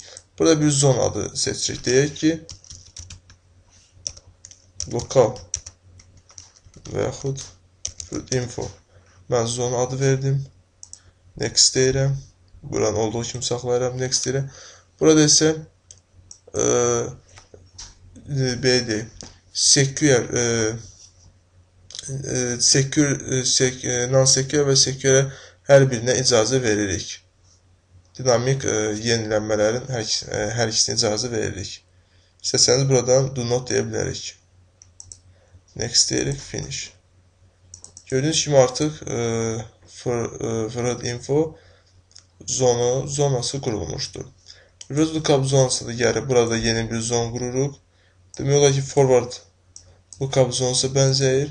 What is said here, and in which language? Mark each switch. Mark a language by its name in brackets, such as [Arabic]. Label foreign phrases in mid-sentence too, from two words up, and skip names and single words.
[Azerbaijani] Burada bir zone adı seçirik. Deyək ki, lokal və yaxud info. Mən zone adı verdim. Next deyirəm. Buranın olduğu kimi saxlayıram. Next deyirəm. Burada isə secure, non-secure və secure hər birinə icazə veririk. Dinamik yenilənmələrin hər ikisinə icazə veririk. İstəsəniz buradan [English] do not [Azerbaijani] deyə bilərik. Next deyirik, finish. Gördüyünüz kimi artıq Forward Info zonası qurulmuşdur. [English] Reverse Lookup [Azerbaijani] Zonası da gəlib, burada yeni bir zon qururuq. Demək olar ki, [English] Forward Lookup [Azerbaijani] Zonası bənzəyir.